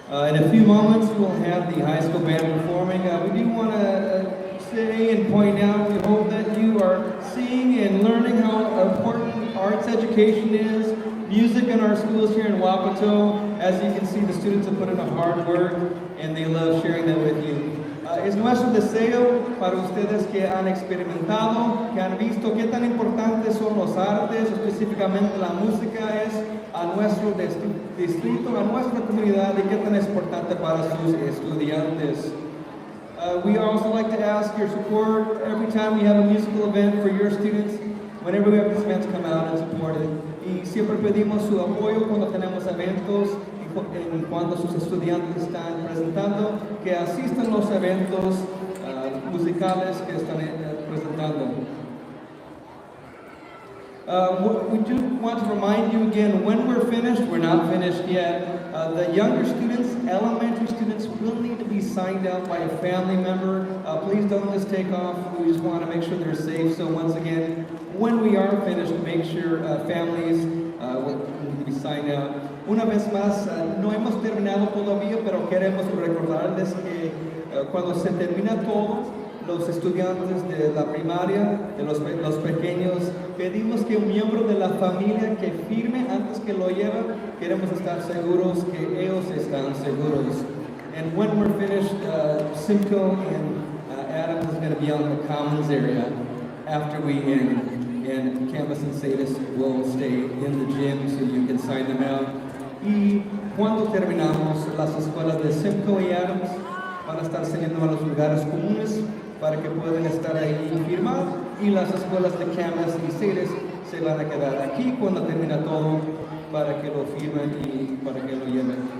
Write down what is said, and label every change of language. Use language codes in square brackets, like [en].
[en] In a few moments, we'll have the high school band performing. We do want to say and point out, we hope that you are seeing and learning how important arts education is, music in our schools here in Wapato. As you can see, the students have put in a hard work and they love sharing that with you. [es] Es nuestro deseo para ustedes que han experimentado, que han visto qué tan importantes son los artes, específicamente la música es a nuestro distrito, a nuestra comunidad y qué tan es importante para sus estudiantes. [en] We also like to ask your support every time we have a musical event for your students, whenever we have these events come out and support it. [es] Y siempre pedimos su apoyo cuando tenemos eventos en en cuando sus estudiantes están presentando, que asistan a los eventos musicales que están presentando. [en] We do want to remind you again, when we're finished, we're not finished yet. The younger students, elementary students, will need to be signed out by a family member. Please don't just take off. We just want to make sure they're safe. So once again, when we are finished, make sure families will need to be signed out. [es] Una vez más, no hemos terminado todavía, pero queremos recordarles que cuando se termina todo, los estudiantes de la primaria, de los pequeños, pedimos que un miembro de la familia que firme antes que lo lleve. Queremos estar seguros que ellos están seguros. [en] And when we're finished, Simcoe and Adams is going to be on the Commons area after we end. And Campus and Sadis will stay in the gym so you can sign them out. [es] Y cuando terminamos, las escuelas de Simcoe y Adams van a estar saliendo a los lugares comunes para que puedan estar ahí y firmar, y las escuelas de Camas y Ceres se van a quedar aquí cuando termina todo para que lo firmen y para que lo lleven.